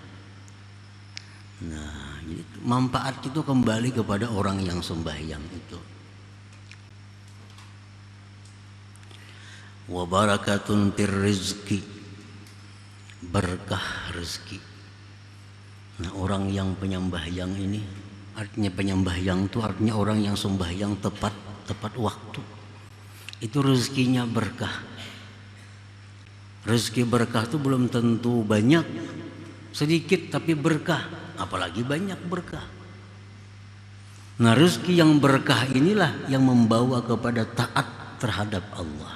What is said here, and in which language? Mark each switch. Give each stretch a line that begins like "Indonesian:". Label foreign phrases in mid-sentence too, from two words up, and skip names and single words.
Indonesian: Nah, jadi manfaat itu kembali kepada orang yang sembahyang itu.
Arabic: وبركة في الرزق,
Indonesian: berkah rezeki. Nah, orang yang penyembahyang ini, artinya penyembahyang itu artinya orang yang sembahyang tepat waktu. Itu rezekinya berkah. Rezeki berkah itu belum tentu banyak, sedikit tapi berkah, apalagi banyak berkah. Nah, rezeki yang berkah inilah yang membawa kepada taat terhadap Allah.